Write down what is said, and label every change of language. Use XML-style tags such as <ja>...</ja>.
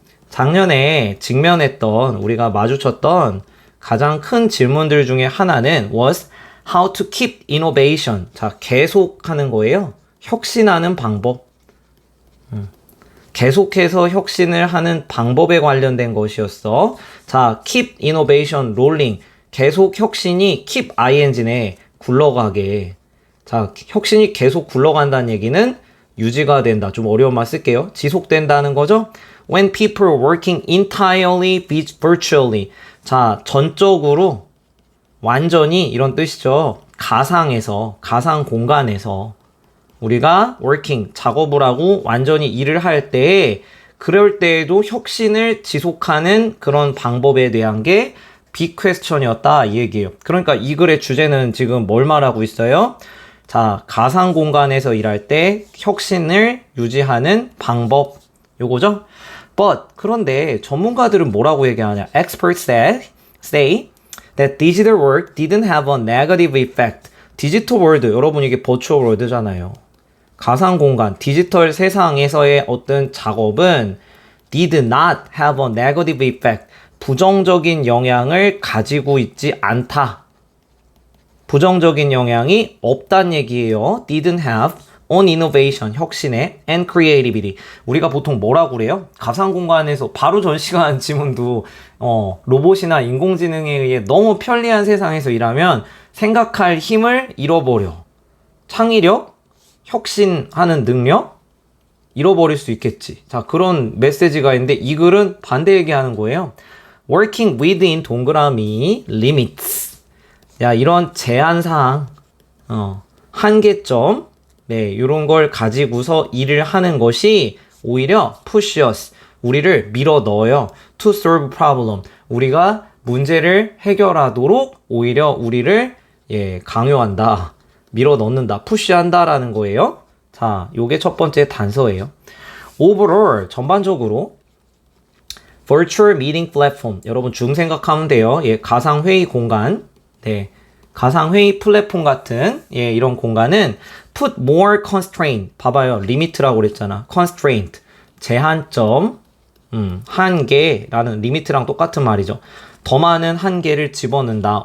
<ko>작년에 직면했던, 우리가 마주쳤던 가장 큰 질문들 중에 하나는</ko> <en>was how to keep innovation.</en> <ko>자, 계속하는 거예요. 혁신하는 방법. 계속해서 혁신을 하는 방법에 관련된 것이었어.</ko> <en>자, keep innovation rolling.</en> <ko>계속 혁신이 keep ing네. 굴러가게. 자, 혁신이 계속 굴러간다는 얘기는 유지가 된다. 좀 어려운 말 쓸게요. 지속된다는 거죠.</ko> <en>When people are working entirely virtually.</en> <ko>자, 전적으로 완전히 이런 뜻이죠. 가상 공간에서 우리가 working, 작업을 하고 완전히 일을 할 때, 그럴 때에도 혁신을 지속하는 그런 방법에 대한 게 big question이었다 이 얘기예요. 그러니까 이 글의 주제는 지금 뭘 말하고 있어요? 자, 가상 공간에서 일할 때 혁신을 유지하는 방법 요거죠? But 그런데 전문가들은 뭐라고 얘기하냐?</ko> <en>Experts say that digital work didn't have a negative effect.</en> <ko>디지털 월드, 여러분 이게 버추얼 월드잖아요. 가상 공간, 디지털 세상에서의 어떤 작업은</ko> <en>did not have a negative effect.</en> <ko>부정적인 영향을 가지고 있지 않다. 부정적인 영향이 없단 얘기예요.</ko> <en>didn't have on innovation,</en> <ko>혁신에</ko> <en>and creativity.</en> <ko>우리가 보통 뭐라고 그래요? 가상 공간에서 바로 전 시간 지문도 로봇이나 인공지능에 의해 너무 편리한 세상에서 일하면 생각할 힘을 잃어버려. 창의력, 혁신하는 능력 잃어버릴 수 있겠지. 자, 그런 메시지가 있는데 이 글은 반대 얘기하는 거예요.</ko> <en>Working within 동그라미 limits.</en> <ko>야, 이런 제한사항, 한계점, 네, 이런 걸 가지고서 일을 하는 것이 오히려</ko> <en>push us,</en> <ko>우리를 밀어 넣어요.</ko> <en>To solve problem.</en> <ko>우리가 문제를 해결하도록 오히려 우리를 강요한다. 밀어 넣는다. 푸시한다라는 거예요. 자, 요게 첫 번째 단서예요.</ko> <en>Overall, 전반적으로 Virtual Meeting Platform.</en> <ko>여러분 줌 생각하면 돼요. 가상 회의 공간. 네. 가상 회의 플랫폼 같은 이런 공간은</ko> <en>put more constraint.</en> <ko>봐봐요. 리미트라고 그랬잖아. constraint. 제한점. 한계라는 리미트랑 똑같은 말이죠. 더 많은 한계를 집어넣는다.</ko>